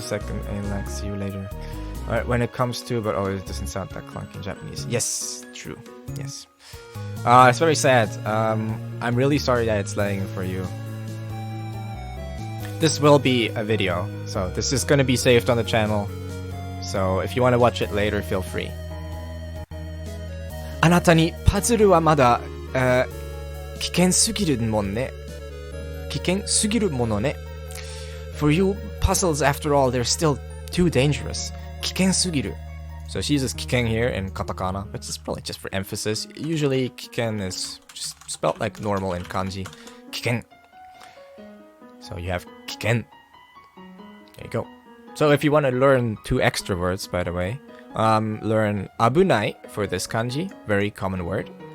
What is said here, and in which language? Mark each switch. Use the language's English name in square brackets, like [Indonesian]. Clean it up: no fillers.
[English] Second, and like, see you later. Alright, when it comes to, but oh, it doesn't sound that clunky in Japanese. Yes, true. Yes. It's very sad. I'm really sorry that it's lagging for you. This will be a video, so this is going to be saved on the channel. So if you want to watch it later, feel free. [Japanese] あなたにパズルはまだ、危険すぎるもんね。危険すぎるものね。 [English] For you, puzzles, after all, they're still too dangerous. [Japanese] 危険すぎる. [English] So she uses 危険 here in katakana, which is probably just for emphasis. Usually 危険 is just spelled like normal in kanji. 危険. So you have 危険. There you go. So if you want to learn 2 extra words, by the way, learn 危ない for this kanji, very common word.